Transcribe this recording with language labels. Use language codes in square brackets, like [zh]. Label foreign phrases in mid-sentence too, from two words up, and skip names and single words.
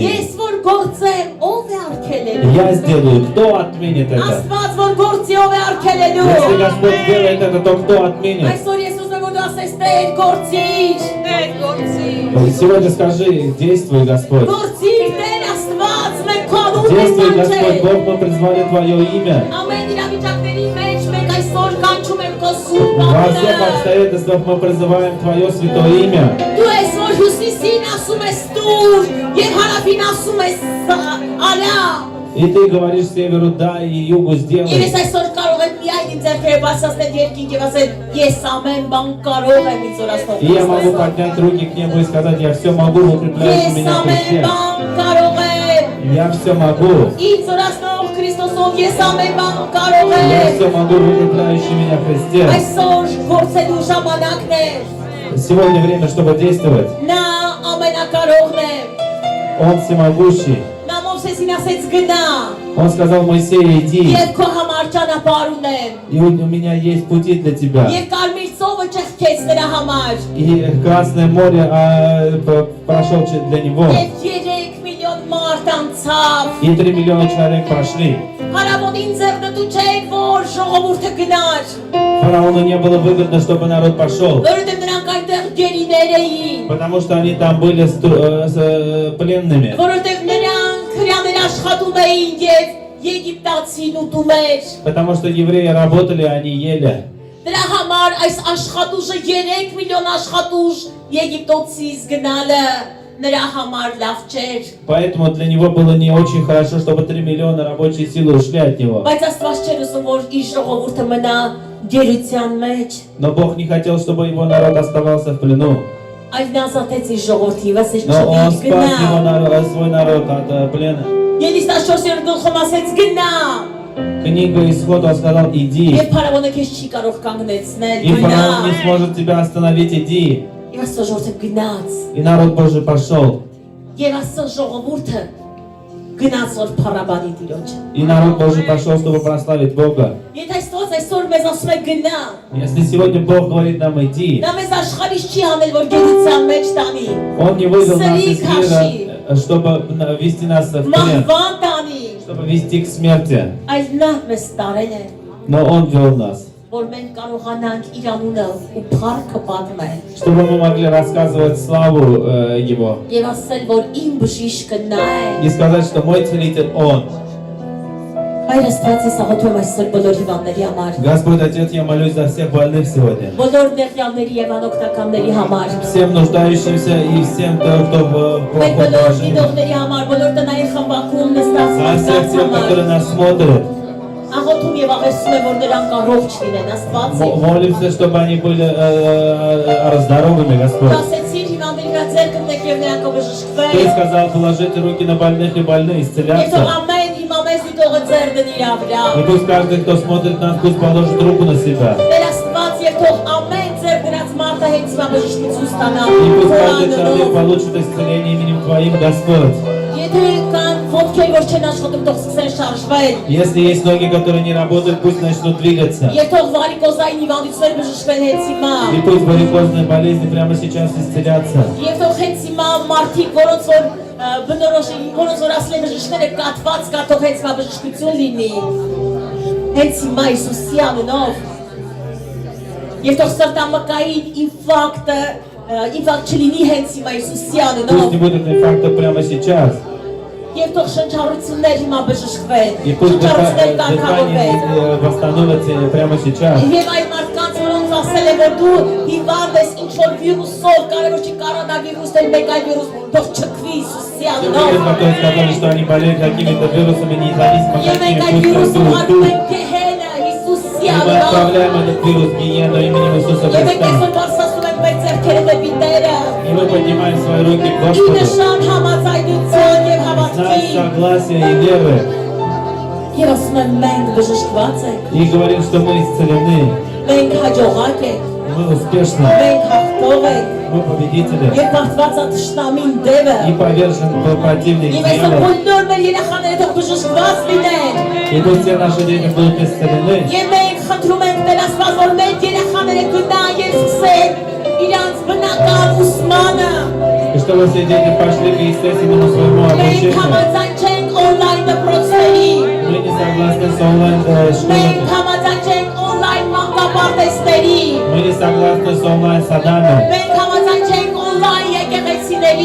[hy] Ես որ գործեմ ով է արգելելու։ [ru] Я сделаю. Кто отменит это? [hy] Աստված որ գործի ով է արգելելու։ [ru] Если Господь делает это, то кто отменит? [hy] Այսօր ես ուզում եմ որ դու ասես Տեր գործիր։ Տեր գործիր։ [ru] Сегодня скажи, действуй, Господь. [hy] Գործիր Տեր Աստված մենք քո անունն [ru] Действуй, Господь [hy] ենք [ru] Бог, мы призвали Твое имя. [hy] Ամեն իրավիճակների մեջ մենք այսօր կանչում ենք քո սուրբ [ru] Во всех [hy] անունը։ [ru] обстоятельствах мы призываем Твое святое имя. [hy] Դու այսօր հյուսիսին ասում ես դուր եւ հարավին ասում ես արա։ [ru] И ты говоришь северу да и югу [hy] Ես [ru] сделай. [hy] այսօր կարող եմ միայն իմ ձեռքերը բարձրացնել երկինք եւ ասել ես ամեն բան կարող եմ ինձ օրացնող։ [ru] И я могу поднять руки к небу и сказать, я все могу, укрепляющий [hy] Ես [ru] меня в [hy] ամեն [ru] Христе. [hy] բան կարող եմ։ [ru] Я все могу. [hy] Ինձ օրացնող Քրիստոսով ես ամեն բան կարող [ru] Я [hy] եմ։ [ru] все могу, укрепляющий меня в Христе. [hy] Այսօր գործելու ժամանակն է։ [ru] Сегодня время, чтобы действовать. [hy] Նա ամենակարողն է։ [ru] Он всемогущий. [hy] Նա Մովսեսին ասեց գնա։ [ru] Он сказал Моисею, иди. [hy] Եվ քո համար ճանապարհ ունեմ։ [ru] И у меня есть пути для тебя. [hy] Եվ կարմիր ծովը ճեղքեց նրա համար։ [ru] И Красное море прошел для него. [hy] Եվ 3 միլիոն մարդ անցավ։ [ru] И 3 миллиона человек прошли. [hy] Հարավոտին ձեռնտու չէր, որ ժողովուրդը գնար, [ru] Фараону не было выгодно, чтобы народ пошел. [hy] որովհետև նրանք այնտեղ գերիներ էին, [ru] Потому что они там были пленными. [hy] որովհետև նրանք հրաներ աշխատում էին եւ Եգիպտացին ուտում էր։ [ru] Потому что евреи работали, они ели. [hy] Դրա համար այս աշխատուժը 3 միլիոն աշխատուժ Եգիպտոցից գնալը նրա համար լավ չէր։ [ru] Поэтому для него было не очень хорошо, чтобы 3 миллиона рабочей силы ушли от него. [hy] Բայց Աստված չէր ուզում, որ իր ժողովուրդը մնա գերության մեջ, [ru] Но Бог не хотел, чтобы его народ оставался в плену. [hy] այլ նա ազատեց իր ժողովրդի, ասեց [ru] Но он спас [hy] գնա։ [ru] его свой народ от плена. [hy] Ելիս 14-րդ գլխում ասեց գնա։ [ru] Книга Исход, он сказал, иди. [hy] Եվ փարավոնը քեզ չի կարող կանգնեցնել։ [ru] И фараон не сможет тебя остановить, иди. [hy] Եվ Աստծո ժողովուրդը գնաց։ [ru] И народ Божий пошел. [hy] Եվ Աստծո ժողովուրդը գնաց որ փառաբանի Տիրոջը։ [ru] И народ Божий пошел, чтобы прославить Бога. [hy] Եթե Աստված այսօր մեզ ասում է гна, [ru] Если сегодня Бог говорит нам иди, [hy] դա մեզ աշխարհից չի անել որ գերության մեջ տանի։ [ru] Он не вывел нас из мира, чтобы вести нас в плен, [hy] Մահվան տանի, [ru] чтобы вести к смерти. [hy] այլ նա մեզ տարել է, [ru] Но Он вел нас, [hy] որ մենք կարողանանք իր անունը ու փառքը պատմել։ [ru] чтобы мы могли рассказывать славу Его. [hy] Եվ ասել որ իմ բժիշկը նա է։ [ru] И сказать, что мой целитель Он. [hy] Հայր Աստված ես աղոթում այսօր բոլոր հիվանդների համար, [ru] Господь Отец, я молюсь за всех больных сегодня. [hy] բոլոր նեղյալների եւ անօգնականների համար, [ru] Всем нуждающимся и всем, кто в [hy] մենք [ru] плохом [hy] բոլոր [ru] положении. [hy] դիտողների համար, բոլոր տնային խմբակում [ru] За [hy] նստած [ru] всех тех, [hy] համար, [ru] которые нас смотрят. [hy] աղոթում եւ աղերսում եմ որ նրանք առողջ լինեն, Աստված։ [ru] Молимся, чтобы они были здоровыми, Господь. [hy] Ասեցիր հիվանդների վրա ձեռք ընկնեք եւ նրանք [ru] Ты [hy] կբժշկվեն։ [ru] сказал, положите руки на больных, и больные [hy] Եվ [ru] исцелятся. [hy] թող ամեն իմամես դիտողը ձեռ դնի իր վրա։ [ru] И пусть каждый, кто смотрит нас, пусть положит руку на себя. [hy] Տեր Աստված եւ թող ամեն ձեռ դրած մարդը հենց հիմա բժշկություն ստանա։ [ru] И пусть каждый человек получит исцеление именем Твоим, Господь. [hy] Եթե կան ոտքեր որ չեն աշխատում, թող սկսեն շարժվել։ [ru] Если есть ноги, которые не работают, пусть начнут двигаться. [hy] Եվ թող վարիկոզային հիվանդություններ բժշկվեն հենց հիմա։ [ru] И пусть варикозные болезни прямо сейчас исцелятся. [hy] Եվ թող հենց հիմա մարդիկ, որոնց որ բնորոշ որոնց որ ասել են բժիշկները կատված կա, թող հենց հիմա բժշկություն լինի։ Հենց հիմա Հիսուսի անունով։ Եվ թող սրտամկային ինֆարկտ չլինի հենց հիմա Հիսուսի [ru] Пусть [hy] անունով։ [ru] не будет инфаркта прямо сейчас. [hy] Եվ թող շնչառություններ հիմա բժշկվեն։ [ru] И пусть [hy] Շնչառություններ կարգավորվեն։ [ru] дыхание восстановится прямо сейчас. [hy] Եվ այն մարդկանց, որոնց ասել է, որ դու հիվանդ ես ինչ-որ վիրուսով, կարևոր չի կորոնավիրուս, էլ մեկ այլ վիրուս, թող չքվի Հիսուսի [ru] Те, [hy] անունով։ [ru] которые сказали, что они болеют какими-то вирусами, независимо [hy] Եվ մենք այդ [ru] какими, [hy] վիրուսը [ru] пусть [hy] ուղարկում [ru] уйдут. [hy] ենք Գեհենը Հիսուսի [ru] И мы [hy] անունով։ [ru] отправляем этот вирус в гиену именем Иисуса [hy] Եվ մենք [ru] Христа. [hy] այսօր բարձրացնում ենք մեր ձեռքերը դեպի Տերը։ [ru] И мы поднимаем свои руки к [hy] Ի [ru] Господу. [hy] նշան համաձայնության եւ [ru] Знак [hy] հավատքի։ [ru] согласия и веры. [hy] Եվ ասում եմ մենք բժշկված ենք, [ru] И говорим, что мы исцелены. [hy] մենք հաջողակ ենք, [ru] Мы успешны. [hy] մենք հաղթող ենք։ [ru] Мы победители. [hy] Եվ բացված է թշնամին դևը։ [ru] И повержен противник [hy] Եվ այսօր [ru] дьявола. [hy] բոլոր մեր երեխաները թող բժշկված լինեն։ [ru] И пусть все наши дети будут исцелены. [hy] Եվ մենք խնդրում ենք Տեր Աստված, որ մեր երեխաները գնան եւ սկսեն իրանց բնական ուսմանը։ [ru] И чтобы все дети пошли к естественному своему [hy] Մենք [ru] обучению. [hy] համաձայն չենք on-line դպրոցների։ [ru] Мы не согласны с онлайн-школами. [hy] Մենք համաձայն չենք on-line մանկապարտեզների։ [ru] Мы не согласны с онлайн-садами. [hy] Մենք համաձայն չենք on-line եկեղեցիների։